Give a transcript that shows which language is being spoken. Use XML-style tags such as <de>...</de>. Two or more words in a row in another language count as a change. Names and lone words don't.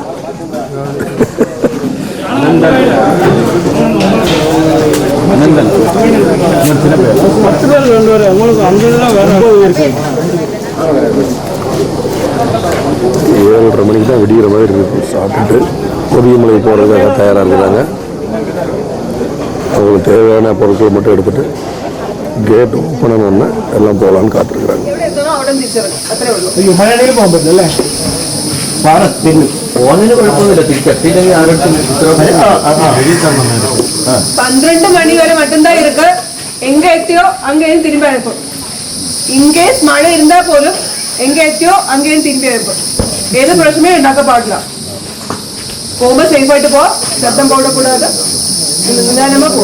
<ta>ஏழரை மணிக்கு தான் விடிகிற மாதிரி இருக்கு. சாப்பிட்டுட்டு கொதியமலை போகிறதுக்காக தயாராக இருக்கிறாங்க. அவங்களுக்கு தேவையான பொருட்கள் மட்டும் எடுத்துட்டு</ta> <en>gate open</en> <ta>ஆனோடனே எல்லாம் போகலான்னு காத்திருக்கிறாங்க.</ta> <ml>ഫോണിന് കുഴപ്പമൊന്നുമില്ല. തിരിച്ചെത്തിയില്ലെങ്കിൽ ആരുടെ</ml> <ta>12 மணி வரை மட்டும்தான் இருக்கு. எங்க எத்தியோ அங்கேயும் திரும்பி அனுப்பும். இன்கேஸ் மழை இருந்தா போதும் எங்க எத்தியோ அங்கேயும் திரும்பி அனுப்பும். ஏதோ பிரச்சனையும் உண்டாக்க பாடலாம். போகும்போது சேஃபாயிட்டு போ, சத்தம் போடக்கூடாது, நிதானமா போ.</ta>